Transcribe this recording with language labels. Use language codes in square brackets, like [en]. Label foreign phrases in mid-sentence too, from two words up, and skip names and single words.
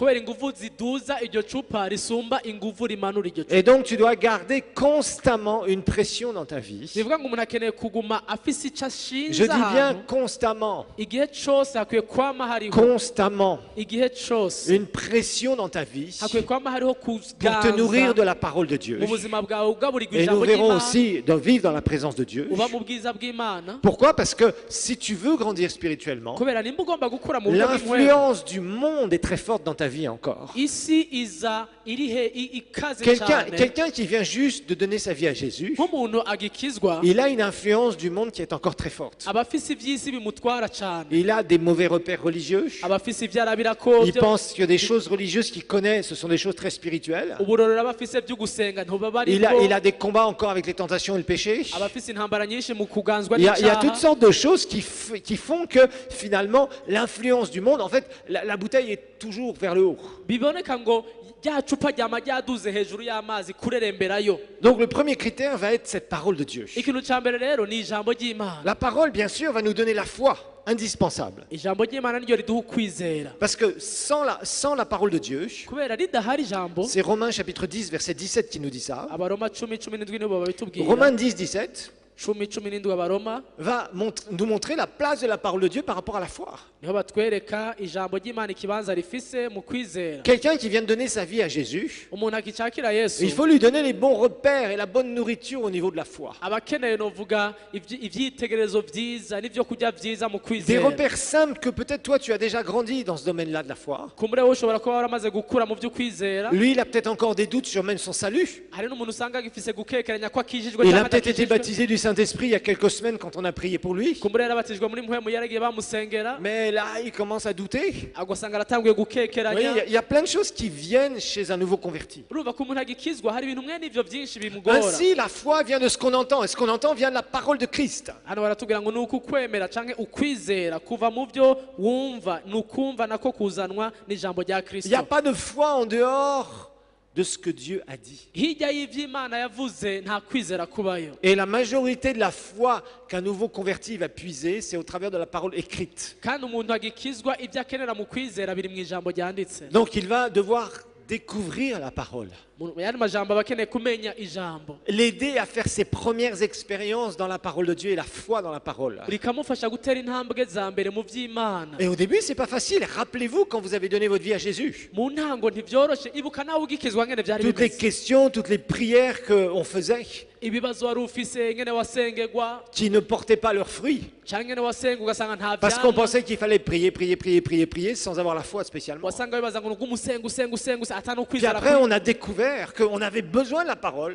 [rn] kubera inguvu ziduza iryo cupa risumba inguvu rimanura iryo cupa. [fr] Et donc, tu dois garder constamment une pression dans ta vie. [rn] bivuga ngo umuntu akeneye kuguma afise ico [fr] Je [rn] ashinze [fr] dis bien [rn] ahantu, [fr] constamment, [rn] igihe cose hakwiye kwama hariho, [fr] constamment, [rn] igihe cose [fr] une pression dans ta vie [rn] hakwiye kwama hariho [fr] pour te nourrir [rn] kuganza [fr] de la parole de Dieu. [rn] mu buzima bwawe ugaburirwa [fr] Et nous [rn] ijambo [fr] verrons [rn] ry'Imana, [fr] aussi de vivre dans la présence de Dieu. [rn] uba mu bwiza bw'Imana. [fr] Pourquoi? Parce que si tu veux grandir spirituellement, [rn] Kubera nimba ugomba gukura mu buryo bw'impwemu, [fr] l'influence du monde est très forte dans ta vie encore. [rn] isi iza ikaze [fr] Quelqu'un [rn] cyane. [fr] qui vient juste de donner sa vie à Jésus, [rn] Nk'umuntu agikizwa, [fr] il a une influence du monde qui est encore très forte. [rn] aba afise ivy'isi bimutwara cyane, [fr] Il a des mauvais repères religieux. [rn] aba afise ivyo arabirako, [fr] Il pense que des choses religieuses qu'il connaît, ce sont des choses très spirituelles. [rn] uburorero aba afise byo gusenga ntuba [fr] Il a [rn] bariko, [fr] des combats encore avec les tentations et le péché. [rn] aba afise intambara nyinshi mu kuganzwa [fr] Il y a toutes [rn] n'icyaha. [fr] sortes de choses qui font que finalement l'influence du monde, en fait, la bouteille est toujours vers le haut. [rn] Biboneka ngo rya cupa ryama ryaduze hejuru y'amazi kureremberayo. [fr] Donc le premier critère va être cette parole de Dieu. [rn] Ikintu ca mbere rero ni ijambo ry'Imana. [fr] La parole, bien sûr, va nous donner la foi indispensable. [rn] Ijambo ry'Imana niryo riduha ukwizera, [fr] Parce que sans la parole de Dieu, [rn] kubera ridahari ijambo. [fr] c'est Romains chapitre 10, verset 17 qui nous dit ça. [rn] Abaroma 10:17 nibo babitubwira. [fr] Romains 10, 17 [rn] 10:17 Abaroma [fr] va nous montrer la place de la parole de Dieu par rapport à la foi. [rn] niho batwereka ijambo ry'Imana ikibanza rifise mu kwizera. [fr] Quelqu'un qui vient de donner sa vie à Jésus, [rn] Umuntu akicakira Yesu [fr] il faut lui donner les bons repères et la bonne nourriture au niveau de la foi. [rn] aba akeneye novuga ivyitegerezo vyiza n'ivyo kurya vyiza mu [fr] Des [rn] kwizera. [fr] repères simples que peut-être toi tu as déjà grandi dans ce domaine-là de la foi. [rn] Kumbure wowe ushobora kuba waramaze gukura mu vy'ukwizera. [fr] Lui, il a peut-être encore des doutes sur même son salut. [rn] Hari n'umuntu usanga agifise gukekeranya ko akijijwe [fr] Il a [rn] cyangwa [fr] peut-être été [rn] adakijijwe. [fr] baptisé du Saint-Esprit il y a quelques semaines quand on a prié pour lui. [rn] kumbura yarabatijwe muri mpwemu yaragiye bamusengera [fr] Mais là, il commence à douter. [rn] agasanga aratanguye [fr] Vous voyez, [rn] gukekeranya [fr] il y a plein de choses qui viennent chez un nouveau converti. [rn] urumva ko umuntu agikizwa hari ibintu mwene ivyo byinshi bimugora [fr] Ainsi, la foi vient de ce qu'on entend. Et ce qu'on entend vient de la parole de Christ. [rn] hano baratubwira ngo ni ukwemera canke ukwizera kuva mu byo wumva ni ukumva nako kuzanwa n'ijambo rya [fr] Il n'y a [rn] kristo [fr] pas de foi en dehors de ce que Dieu a dit. [rn] hirya y'ivy'imana yavuze nta kwizera kubayo [fr] Et la majorité de la foi qu'un nouveau converti va puiser, c'est au travers de la parole écrite. [rn] kandi umuntu agikizwa ibyo akenera mu kwizera biri mu ijambo ryanditse [fr] Donc il va devoir découvrir la parole, [rn] mu yandi majambo aba akeneye kumenya ijambo [fr] l'aider à faire ses premières expériences dans la parole de Dieu et la foi dans la parole. [rn] rikamufasha gutera intambwe za mbere mu vy'imana [fr] Et au début, c'est pas facile. Rappelez-vous quand vous avez donné votre vie à Jésus. [rn] mu ntango ntivyoroshe ibuka nawe ugikizwa ngene vyari [fr] Toutes les [rn] bimeze [fr] questions, toutes les prières qu'on faisait, [rn] ibibazo wari ufise ngene wasengegwa [fr] qui ne portaient pas leurs fruits. [rn] canke ngene wasenga ugasanga nta [fr] Parce qu'on [rn] vyamwa [fr] pensait qu'il fallait prier, prier, prier, prier, prier, sans avoir la foi spécialement. [rn] wasanga wibaza ngo usenga ata no [fr] Puis [rn] kwizera [fr] après, on a découvert qu'on avait besoin de la parole.